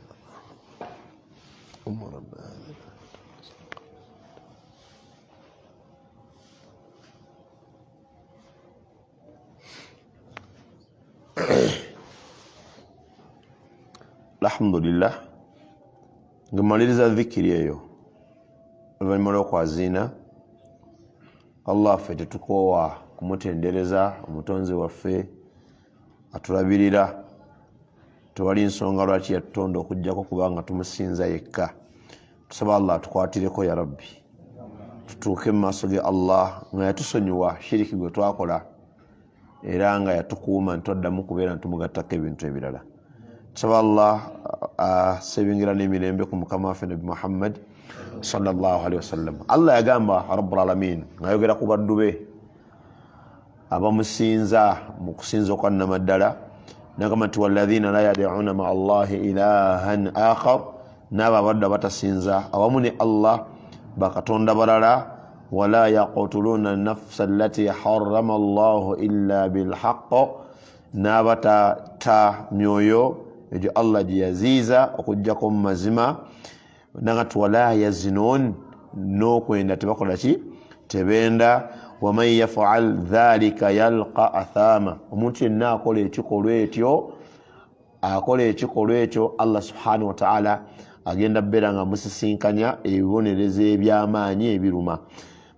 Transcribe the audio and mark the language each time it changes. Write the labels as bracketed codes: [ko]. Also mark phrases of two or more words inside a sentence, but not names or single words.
[ar] أم ربنا alhamdulillah. [lg] Ngemaliriza dhikiri eyo oluvannyuma lw'okwaziina Allah ffe tetukoowa kumutendereza omutonzi waffe atulabirira. Tewali nsonga lwaki yatutonda okujjako kubanga tumusinza yekka. Tusaba Allah tukwatireko ya Rabbi, tutuuke mu maaso ge Allah nga yatusonyiwa shiriki gwe twakola era nga yatukuuma ntoddamu kubeera ntumugattako ebintu ebirala. Tusaba Allah asebingira n'emirembe ku mukama waffe Nabi Muhammad [ar] صلى الله عليه وسلم. [lg] Allah yagamba [ar] رب العالمين [lg] ng'ayogera ku baddu be abamusinza mu kusinza kwa nnamaddala, n'agamba nti [ar] والذين لا يدعون مع الله إلها آخر, [lg] n'abo abaddu abatasinza awamu ne Allah bakatonda balala. [ar] ولا يقتلون النفس التي حرم الله إلا بالحق, [lg] n'abatatta myoyo egyo Allah gye yaziiza okujjako mu mazima. Nagati [ar] ولا يزنون, [lg] n'okwenda tebakola ki tebenda. [ar] ومن يفعل ذلك يلق أثاما, [lg] omuntu yenna akola ekikolwa ekyo Allah [ar] سبحانه وتعالى [lg] agenda beera nga musisinkanya ebibonerezo eby'amaanyi ebiruma.